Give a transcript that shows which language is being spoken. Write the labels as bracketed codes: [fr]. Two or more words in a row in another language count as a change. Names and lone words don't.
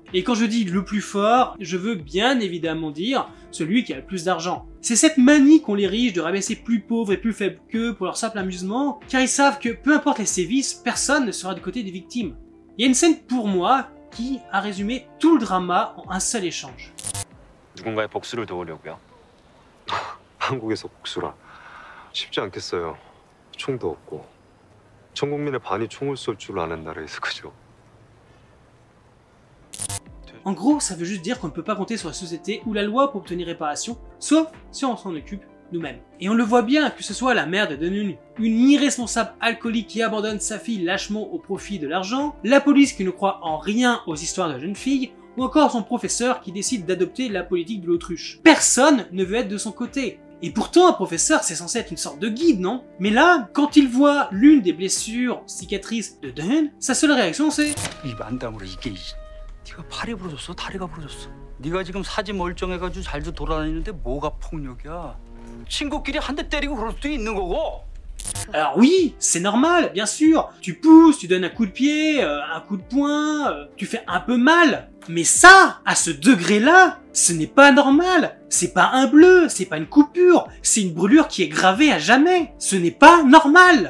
[fr] Et quand je dis le plus fort, je veux bien évidemment dire celui qui a le plus d'argent. C'est cette manie qu'ont les riches de rabaisser plus pauvres et plus faibles qu'eux pour leur simple amusement, car ils savent que peu importe les sévices, personne ne sera du côté des victimes. Il y a une scène pour moi qui a résumé tout le drama en un seul échange. [ko] 누군가의 복수를 도우려고요. 한국에서 복수라 쉽지 않겠어요. 총도 없고 전 국민의 반이 총을 쏠 줄 아는 나라에서 그죠. [fr] En gros, ça veut juste dire qu'on ne peut pas compter sur la société ou la loi pour obtenir réparation, sauf si on s'en occupe nous-mêmes. Et on le voit bien, que ce soit la mère de Deneun, une irresponsable alcoolique qui abandonne sa fille lâchement au profit de l'argent, la police qui ne croit en rien aux histoires de la jeune fille, ou encore son professeur qui décide d'adopter la politique de l'autruche. Personne ne veut être de son côté. Et pourtant, un professeur, c'est censé être une sorte de guide, non? Mais là, quand il voit l'une des blessures cicatrices de Deneun, sa seule réaction c'est [ko] 이 만담으로 이게 네가 팔이 부러졌어? 다리가 부러졌어? 네가 지금 사지 멀쩡해가지고 잘도 돌아다니는데 뭐가 폭력이야? 친구끼리 한 대 때리고 그럴 수도 있는 거고. [fr] Alors oui, c'est normal, bien sûr. Tu pousses, tu donnes un coup de pied, un coup de poing, tu fais un peu mal. Mais ça, à ce degré-là, ce n'est pas normal. C'est pas un bleu, c'est pas une coupure, c'est une brûlure qui est gravée à jamais. Ce n'est pas normal.